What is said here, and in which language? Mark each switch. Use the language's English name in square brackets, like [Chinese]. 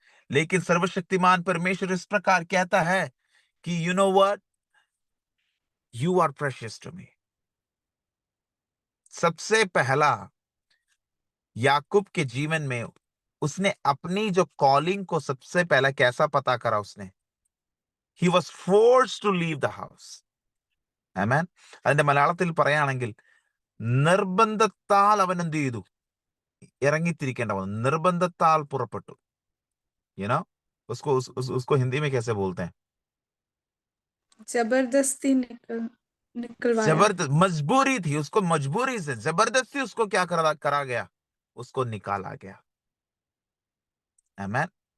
[Hindi] लेकिन सर्वशक्तिमान परमेश्वर इस प्रकार कहता है कि [English] You know what, you are precious to me. [Hindi] सबसे पहला याकूब के जीवन में उसने अपनी जो कॉलिंग को सबसे पहला कैसा पता करा उसने? [English] He was forced to leave the house. Amen. [Malayalam] അതിന്റെ മലയാളത്തിൽ പറയുകയാണെങ്കിൽ നിർബന്ധത്താൽ അവൻ എന്ത് ചെയ്തു? ഇറങ്ങിത്തിരിക്കേണ്ട വന്നു, നിർബന്ധത്താൽ പുറപ്പെട്ടു. [English] You know, [Hindi] उसको हिंदी में कैसे बोलते हैं? जबरदस्ती निकलवाया। जबरदस्त, मजबूरी थी, उसको मजबूरी से जबरदस्ती उसको क्या करा गया? उसको निकाला गया। आमेन।